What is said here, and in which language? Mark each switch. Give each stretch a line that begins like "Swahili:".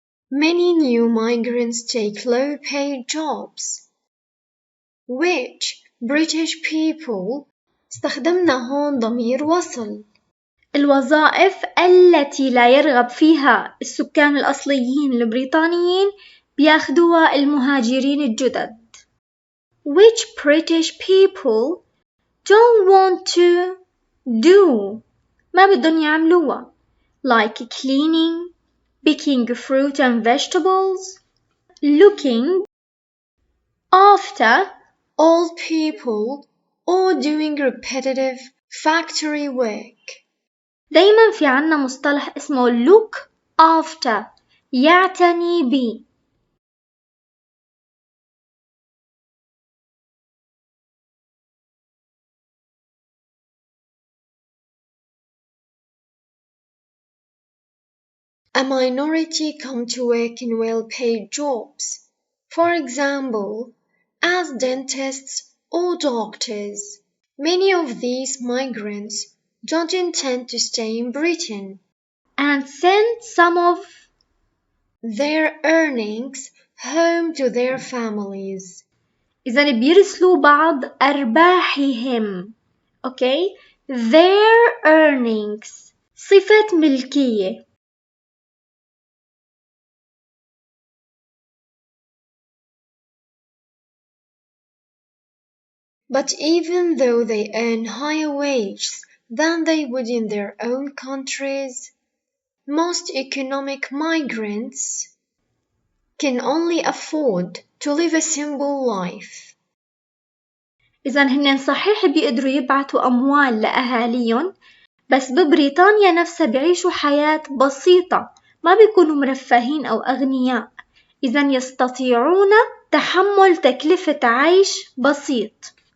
English: Many new migrants take low-paid jobs, which British people
Arabic: استخدمنا هون ضمير وصل. الوظائف التي لا يرغب فيها السكان الأصليين البريطانيين بياخدوها المهاجرين الجدد.
English: Which British people don't want to do
Arabic: ما بدهم يعملوها
English: like cleaning, picking fruit and vegetables, looking after old people or doing repetitive factory work.
Arabic: دايما في عنا مصطلح اسمه look after يعتني ب.
English: A minority come to work in well-paid jobs, for example, as dentists or doctors. Many of these migrants don't intend to stay in Britain and send some of their earnings home to their families.
Arabic: إذا بيرسلوا بعض أرباحهم.
English: Okay?
Arabic: Their earnings صفة ملكية.
English: But even though they earn higher wages than they would in their own countries, most economic migrants can only afford to live a simple life.
Arabic: إذا هن صحيح بيقدروا يبعتوا أموال لأهاليهم، بس ببريطانيا نفسها بيعيشوا حياة بسيطة، ما بيكونوا مرفهين أو أغنياء. إذا يستطيعون تحمل تكلفة عيش بسيط.